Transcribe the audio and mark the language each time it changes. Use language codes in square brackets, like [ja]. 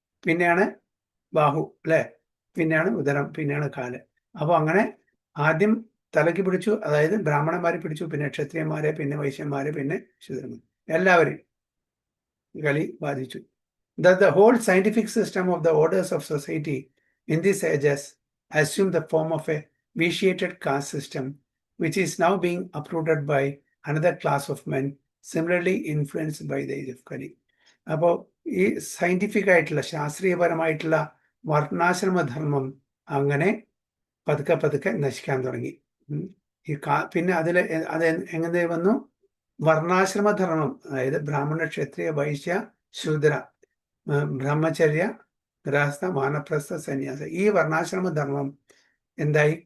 [ml] പിന്നെയാണ് ബാഹു, അല്ലെ? പിന്നെയാണ് ഉദരം, പിന്നെയാണ് കാല്. അപ്പോൾ അങ്ങനെ ആദ്യം തലയ്ക്ക് പിടിച്ചു, അതായത് ബ്രാഹ്മണന്മാരെ പിടിച്ചു, പിന്നെ ക്ഷത്രിയന്മാരെ, പിന്നെ വൈശ്യന്മാരെ, പിന്നെ ശൂദ്രന്മാരെ, എല്ലാവരെയും കലി ബാധിച്ചു. [en] That the whole scientific system of the orders of society in these ages assumed the form of a vitiated caste system, which is now being uprooted by another class of men similarly influenced by the age of Kali. [ml] അപ്പോൾ ഈ scientific ആയിട്ടുള്ള ശാസ്ത്രീയപരമായിട്ടുള്ള വർണ്ണാശ്രമധർമ്മം അങ്ങനെ പതുക്കെ പതുക്കെ നശിക്കാൻ തുടങ്ങി. പിന്നെ അത് എങ്ങനെ വന്നു? വർണ്ണാശ്രമധർമ്മം, അതായത് ബ്രാഹ്മണ, ക്ഷത്രിയ, വൈശ്യ, ശൂദ്ര, ബ്രഹ്മചര്യ, ഗൃഹസ്ഥ, വാനപ്രസ്ഥ, സന്യാസ, ഈ വർണ്ണാശ്രമധർമ്മം എന്തായി?